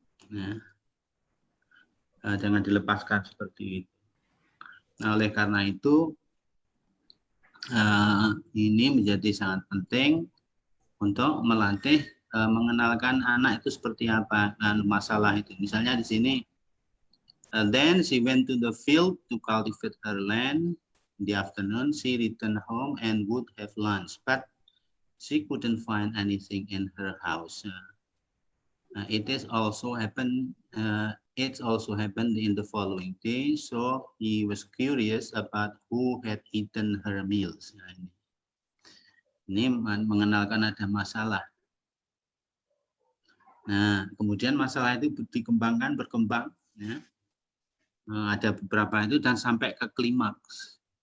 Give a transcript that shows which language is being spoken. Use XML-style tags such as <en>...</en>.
<id>Nah, jangan dilepaskan seperti itu. Nah, oleh karena itu ini menjadi sangat penting untuk melatih mengenalkan anak itu seperti apa masalah itu. Misalnya di sini,</id> <en>then she went to the field to cultivate her land. In the afternoon, she returned home and would have lunch, but she couldn't find anything in her house. It also happened in the following day, so he was curious about who had eaten her meals.</en> <id>Nah, ini mengenalkan ada masalah. Nah, kemudian masalah itu berkembang, ya. Ada beberapa itu dan sampai ke klimaks.</id>